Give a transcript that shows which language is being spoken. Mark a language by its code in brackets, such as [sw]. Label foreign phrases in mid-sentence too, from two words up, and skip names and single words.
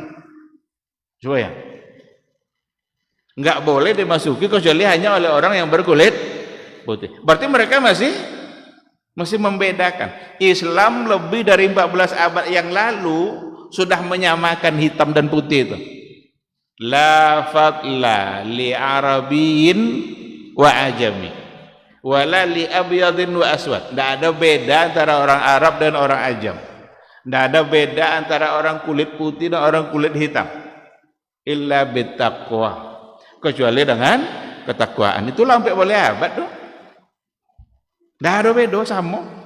[id] Coba ya, nggak boleh dimasuki kecuali hanya oleh orang yang berkulit putih. Berarti mereka masih membedakan. Islam lebih dari 14 abad yang lalu sudah menyamakan hitam dan putih itu. [ar] لا فضل لعربي وعجمي ولا لأبيض وأسود. [id] Tidak ada beda antara orang Arab dan orang Ajam. Tidak ada beda antara orang kulit putih dan orang kulit hitam. [ar] إلا بالتقوى. [id] Kecuali dengan ketakwaan. Itu sampai boleh abad tuh. Tidak ada beda sama.